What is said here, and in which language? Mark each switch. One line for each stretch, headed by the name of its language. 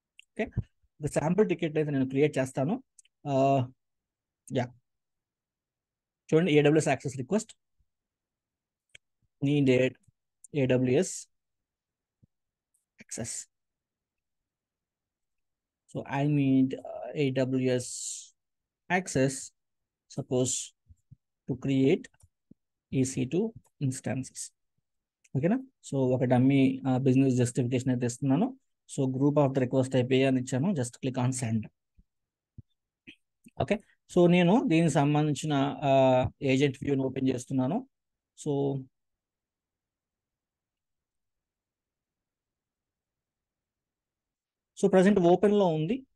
Telugu: Okay, ఒక sample ticket అయితే నేను క్రియేట్ చేస్తాను. యా, చూడండి, AWS access request needed AWS access.
English: So I need AWS access, suppose, to create EC2 instances.
Telugu: ఓకేనా? So ఒక dummy business justification అయితే ఇస్తున్నాను. So group of the request type అని ఇచ్చాను.
English: Just click on send.
Telugu: Okay, so నేను దీనికి సంబంధించిన agent వ్యూని ఓపెన్ చేస్తున్నాను. సో ప్రజెంట్ ఓపెన్లో ఉంది.